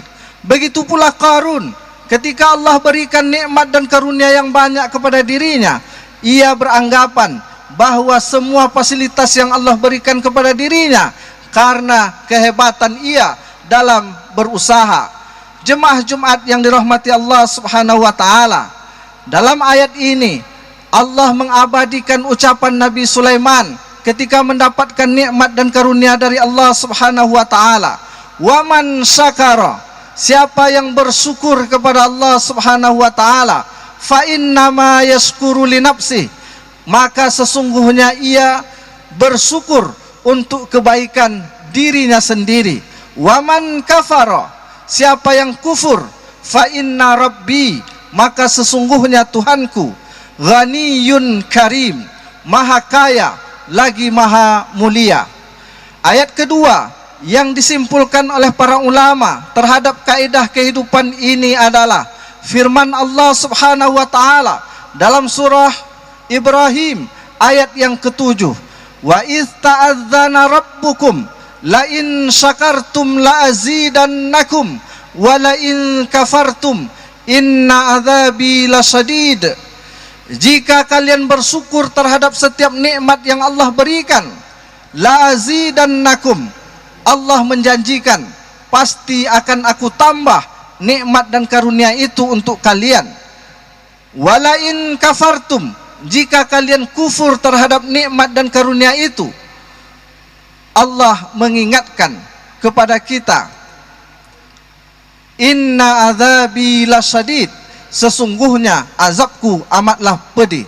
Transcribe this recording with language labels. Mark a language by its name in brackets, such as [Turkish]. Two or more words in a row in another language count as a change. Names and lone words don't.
[Indonesian] Begitu pula Qarun, ketika Allah berikan nikmat dan karunia yang banyak kepada dirinya, ia beranggapan bahwa semua fasilitas yang Allah berikan kepada dirinya karena kehebatan ia dalam berusaha. Jemaah Jumat yang dirahmati Allah [Arabic] سبحانه وتعالى, [Indonesian] dalam ayat ini Allah mengabadikan ucapan Nabi Sulaiman ketika mendapatkan nikmat dan karunia dari Allah [Arabic] سبحانه وتعالى. "ومن شكر," [Indonesian] siapa yang bersyukur kepada Allah [Arabic] سبحانه وتعالى, "فإنما يشكر لنفسه," [Indonesian] maka sesungguhnya ia bersyukur untuk kebaikan dirinya sendiri. [Arabic] "ومن كفر," [Indonesian] siapa yang kufur, [Arabic] "فإن ربي," [Indonesian] maka sesungguhnya Tuhanku, [Arabic] "غني كريم," [Indonesian] maha kaya lagi maha mulia. Ayat kedua yang disimpulkan oleh para ulama terhadap kaidah kehidupan ini adalah firman Allah [Arabic] سبحانه وتعالى [Indonesian] dalam surah Ibrahim ayat yang ke-7, [Arabic] "وإذ تأذن ربكم لئن شكرتم لأزيدنكم ولئن كفرتم إن عذابي لشديد." [Indonesian] Jika kalian bersyukur terhadap setiap nikmat yang Allah berikan, [Arabic] لأزيدنكم, [Indonesian] Allah menjanjikan pasti akan aku tambah nikmat dan karunia itu untuk kalian. [Arabic] ولئن كفرتم, [Indonesian] jika kalian kufur terhadap nikmat dan karunia itu, Allah mengingatkan kepada kita, [Arabic] إن عذابي لشديد, [Indonesian] sesungguhnya azabku amatlah pedih.